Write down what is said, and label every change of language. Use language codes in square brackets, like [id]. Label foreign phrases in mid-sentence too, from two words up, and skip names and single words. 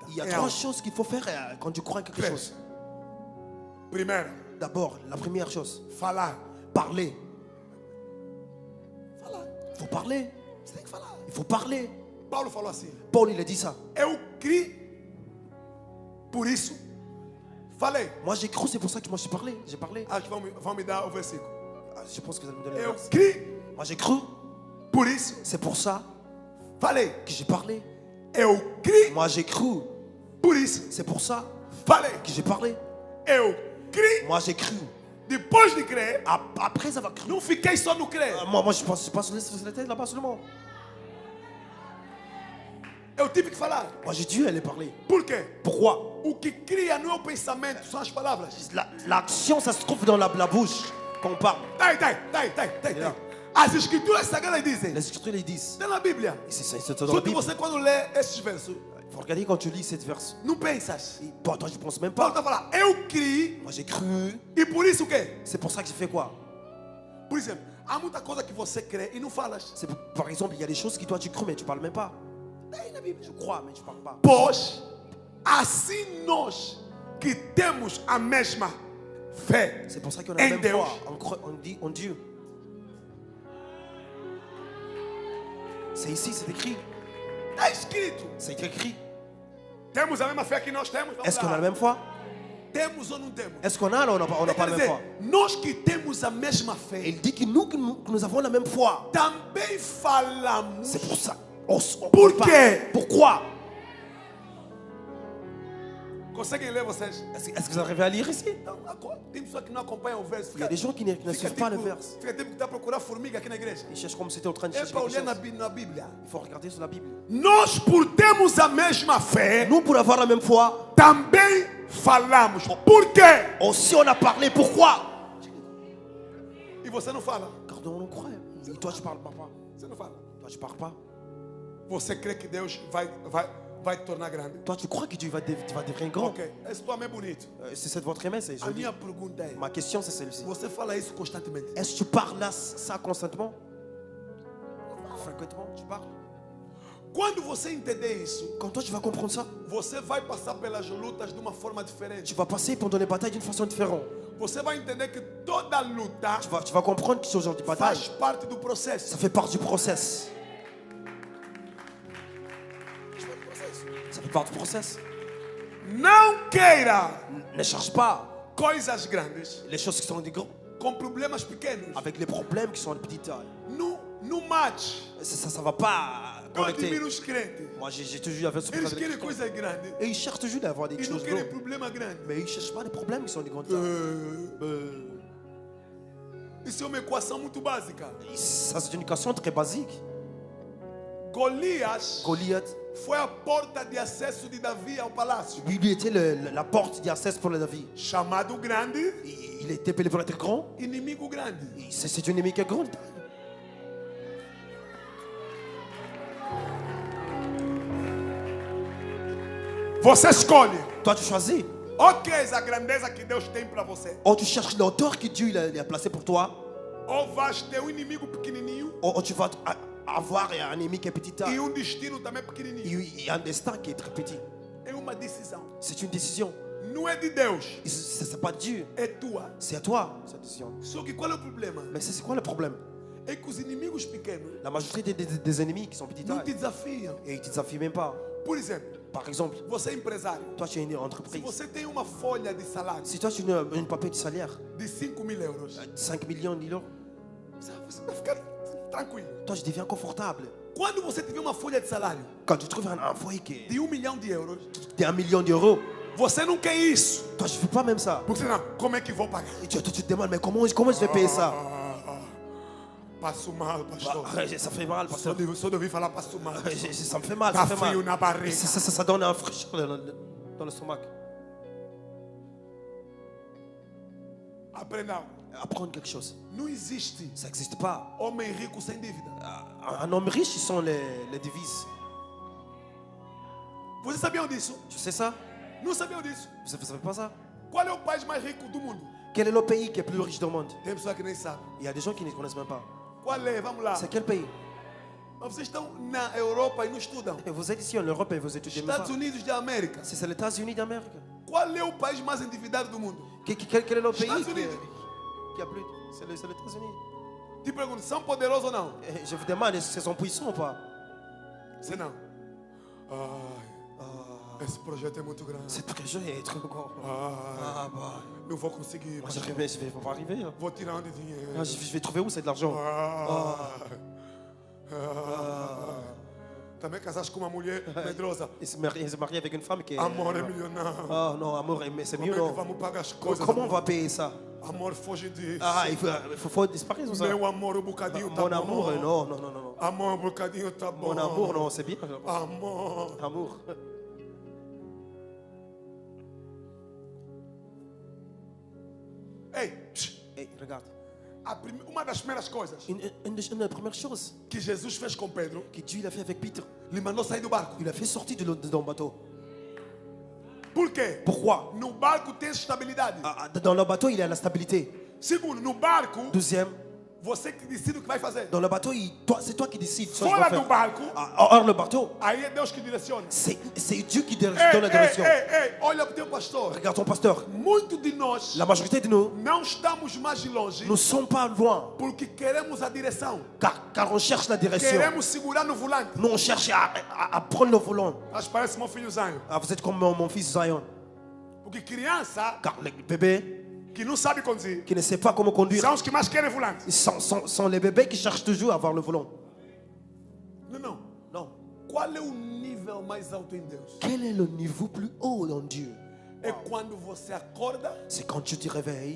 [fr] Il y a [pt] Em 3 algo. [fr] choses qu'il faut faire quand tu crois en quelque [pt] Três. [fr] chose. [pt] Primeiro, [fr] D'abord, la première chose, [pt] falar. [fr] parler. [pt] Falar. [fr] Il faut parler. [pt] Você tem que falar. [fr] Il faut parler. [pt] Paulo falou assim: [fr] Paul il a dit ça. [pt] eu criei, por isso falei. [fr] Moi j'ai cru, c'est pour ça que moi j'ai parlé. J'ai parlé. [pt] Acho que vão me dar o versículo. [fr] Ah, je pense que vous allez me donner le [pt] Eu [fr] verset. [pt] criei, [fr] Moi j'ai cru, [pt] por isso [fr] c'est pour ça [pt] falei. [fr] que j'ai parlé. [pt] Eu criei, [fr] Moi j'ai cru, [pt] Por isso, [fr] C'est pour ça [pt] falei. [fr] que j'ai parlé. [pt] Eu criei, [fr] Moi, j'ai cru. [pt] depois de crer, [fr] Après avoir cru. [pt] não fiquei só no crer. [fr] Moi, je pense pas sur la tête là-bas seulement. [pt] Eu tive que falar. [fr] Moi, j'ai dû aller parler. [pt] Por quê? [fr] Pourquoi? [pt] O que cria não é o pensamento, são as palavras. [fr] L'action, ça se trouve dans la bouche quand on parle. [pt] Tá. As escrituras sagradas dizem, [fr] Les Écritures les disent. [pt] está na Bíblia. [fr] Et c'est dans [pt] Só [fr] la [pt] que [fr] Bible. [pt] você, quando lê esses versos, [fr] Il faut regarder quand tu lis cette verse. [pt] não pensas. [fr] Et toi, je pense même [pt] Paulo [fr] pas. [pt] está falando, eu criei, [fr] Moi, j'ai cru. [pt] e por isso o quê? [fr] C'est pour ça que j'ai fait quoi? [pt] Por exemplo, há muita coisa que você crê e não falas. [fr] Par exemple, il y a des choses qui toi tu crois mais tu parles même pas. Je crois mais tu parles pas. [pt] Pois, assim nós que temos a mesma fé [fr] C'est pour ça qu'on a la [pt] em [fr] même [pt] Deus, [fr] foi. On dit en Dieu. C'est ici, c'est écrit. [pt] está escrito. [fr] C'est écrit. [pt] Temos a mesma fé que nós temos? Vamos [fr] Est-ce qu'on a [pt] lá. [fr] la même foi? [pt] Temos ou não temos? [fr] Est-ce qu'on a là, on n'a [pt] Quer [fr] pas la même [pt] dizer, [fr] foi? [pt] nós que temos a mesma fé, [fr] Il dit que nous avons la même foi. [pt] também falamos. [fr] C'est pour ça. On [pt] Por [fr] parle. [pt] quê? [fr] Pourquoi? [pt] Conseguem ler vocês? [fr] Est-ce que vous arrivez à lire ici? [pt] Então, tem pessoas que não acompanham o verso. [fr] Il y a des gens qui ne suivent pas le verse. [pt] Fica tempo que está a procurar formiga aqui na igreja. [fr] Ils cherchent comme si c'était en train de [pt] É [fr] chercher [pt] para [fr] quelque [pt] olhar [fr] chose. [pt] na Bíblia. [fr] Il faut regarder sur la Bible. [pt] Nós, por termos a mesma fé, [fr] Nous, pour avoir la même foi, [pt] também falamos. Por quê? [fr] aussi on a parlé. Pourquoi? [pt] E você não fala. [fr] Car nous, on croit. Et toi, tu parles pas. [pt] Você não fala. [fr] Toi, tu parles pas. [pt] Você crê que Deus vai te tornar grande? [fr] Toi, tu crois que Dieu va devenir grand. [pt] Ok. Esse tua é bonito. [fr] C'est cette votre aimé, c'est [pt] A [fr] joli. [pt] minha pergunta é: [fr] Ma question, c'est celle-ci. [pt] você fala isso constantemente? [fr] Est-ce que tu parles là, ça constamment? Fréquemment, tu parles. [pt] Quando você entender isso, [fr] Quand toi, tu vas comprendre ça, [pt] você vai passar pelas lutas de uma forma diferente. [fr] tu vas passer pendant les batailles d'une façon différente. [pt] Você vai entender que toda luta [fr] Tu vas comprendre que ce genre de bataille, [pt] faz parte do processo. [fr] ça fait partie du process. Ça fait partie du process. [pt] Não queira [fr] Ne cherche pas [pt] coisas grandes [fr] les choses qui sont des grands [pt] com problemas pequenos. [fr] avec les problèmes qui sont de petite taille. [en] No match. [fr] Ça va pas [pt] Eu admiro [fr] connecter. [pt] os crentes. [fr] Moi, j'ai toujours avec ce [pt] Eles [fr] problème. [pt] querem coisas grandes [fr] Et ils cherchent toujours d'avoir des [pt] e não [fr] choses [pt] querem [fr] grandes. [pt] problema grande. [fr] Mais ils ne cherchent pas des problèmes qui sont des grandes tailles. [pt] Isso é uma equação muito básica. [fr] Ça, c'est une question très basique. [pt] Golias [fr] Goliath, [pt] foi a porta de acesso de Davi ao palácio. [fr] lui était la porte d'accès pour la vie. [pt] Chamado grande, [fr] Il était appelé pour être grand. [pt] inimigo grande. [fr] C'est une ennemi qui est grande. [pt] Você escolhe. [fr] Toi, tu choisis. [pt] Ok, a grandeza que Deus tem para você. [fr] Ou tu cherches l'auteur que Dieu il a placé pour toi. [pt] Ou vais ter um inimigo pequenininho [fr] Ou tu vas avoir un ennemi qui est petit. [pt] e um destino também pequenininho. [fr] Il y a un destin qui est très petit. [pt] É uma decisão. [fr] C'est une décision. [pt] Não é de Deus, [fr] C'est pas Dieu. [pt] é tua. [fr] C'est à toi, cette décision. [pt] Só que qual é o problema? [fr] Mais c'est quoi le problème? [pt] É que os inimigos pequenos [fr] La majorité des ennemis qui sont petits [pt] não te desafiam. [fr] et ils ne te desafient même pas. [pt] Por exemplo, [fr] Par exemple, [pt] você é empresário. [fr] toi tu es une [pt] Se [fr] entreprise. [pt] você tem uma folha de salário [fr] Si toi tu as une papier de salaire, [pt] de 5.000 euros, [fr] 5 millions d'euros, [pt] você vai ficar tranquilo. [fr] toi je deviens confortable. [pt] Quando você tiver uma folha de salário [fr] Quand tu trouves un foyer qui est [pt] de 1 milhão de euros, [fr] de 1 million d'euros, [pt] você não quer isso. [fr] toi je ne fais pas même ça. [pt] Porque não, como é que vou pagar? [fr] Et tu te demandes, mais comment je vais payer ça? [pt] Passo mal, pastor. [fr] Ça fait mal, parce que [pt] Só de ouvir falar passo mal. [fr] ça me fait mal, [pt] Tá [fr] ça fait [pt] frio [fr] mal. [pt] na barriga. [fr] Ça donne un fraîcheur dans le stomac. [pt] Aprenda. [fr] Apprendre quelque chose. [pt] Não existe [fr] Ça n'existe pas. [pt] homem rico sem dívida. [fr] Un homme riche, ils sont les devises. [pt] Vocês sabiam disso? [fr] Tu sais ça? [pt] Não sabiam disso? [fr] Vous ne savez pas ça? [pt] Qual é o país mais rico do mundo? [fr] Quel est le pays qui est plus riche du monde? [pt] Tem pessoa que nem sabe. [fr] Il y a des gens qui ne connaissent même pas. [pt] Qual é? Vamos lá. [fr] C'est quel pays? [pt] Mas vocês estão na Europa e não estudam. [fr] Et vous êtes ici en Europe et vous étudiez même pas. [pt] Estados Unidos de América. [fr] C'est les États-Unis d'Amérique. [pt] Qual é o país mais endividado do mundo? [fr] Quel est le pays États-Unis. qui a plus? C'est les États-Unis. [pt] Te pergunto, são poderosos ou não? [fr] Et je vous demande, est-ce qu'ils sont puissants ou pas? [pt] Se não. Ai, esse projeto é muito grande. [fr] C'est très joli et très grand. [pt] Ai, [fr] Bah, [pt] não vou conseguir. [fr] moi, je vais pas arriver. Hein. [pt] Vou tirar onde dinheiro. [fr] Je vais trouver où c'est de l'argent? [pt] Tá também casaste com uma mulher medrosa. [fr] Il s'est marié avec une femme qui est... [pt] Amor é milionário. [fr] Oh non, amour, mais c'est [pt] Como [fr] mieux, [pt] é que [fr] non? [pt] vamos pagar as coisas? [fr] Comment on [pt] amor? [fr] va payer ça? [pt] Amor, foge disso. [fr] Ah, faut disparaître ça. [pt] Meu amor, um bocadinho tá [fr] Mon [pt] bom. [fr] amour, non, non, non, non. [pt] Amor, um bocadinho tá bom. [fr] Mon amour, non, c'est bien. [pt] Amor. [fr] Amour. [pt] Ei, [fr] Hey, regarde. [pt] uma das primeiras coisas [fr] Une des premières choses [pt] que Jesus fez com Pedro, [fr] que Dieu il a fait avec Peter, [pt] lhe mandou sair do barco. [fr] il a fait sortir de dans le bateau. [pt] Por quê? [fr] Pourquoi? [pt] No barco tem estabilidade. [fr] Dans le bateau, il a la stabilité. [pt] Segundo, no barco, [fr] Deuxième, [pt] você que decide o que vai fazer. [fr] dans le bateau, c'est toi qui décides. Ça, je [pt] Fora [fr] dois [pt] do [fr] faire. [pt] barco, [fr] Hors le bateau, [pt] aí é Deus que direciona. [fr] c'est Dieu qui donne [pt] Ei, [fr] la direction. [pt] ei, olha para o teu pastor. [fr] Regarde ton pasteur. [pt] Muito de nós [fr] La majorité de nous [pt] não estamos mais longe [fr] ne sont pas loin [pt] porque queremos a direção. [fr] car on cherche la direction. [pt] Queremos segurar no volante. [fr] Nous, on cherche à prendre le volant. [pt] Acho que parece meu filho Zion. [fr] Ah, vous êtes comme mon fils Zion. [pt] Porque criança [fr] Car les bébés [pt] que não sabe conduzir [fr] qui ne savent pas comment conduire, [pt] são os que mais querem volante. [fr] sont les bébés qui cherchent toujours à avoir le volant. [pt] Não, não. [fr] Non. [pt] Qual é o nível mais alto em Deus? [fr] Quel est le niveau plus haut dans Dieu? [pt] É quando você acorda [fr] C'est quand tu te réveilles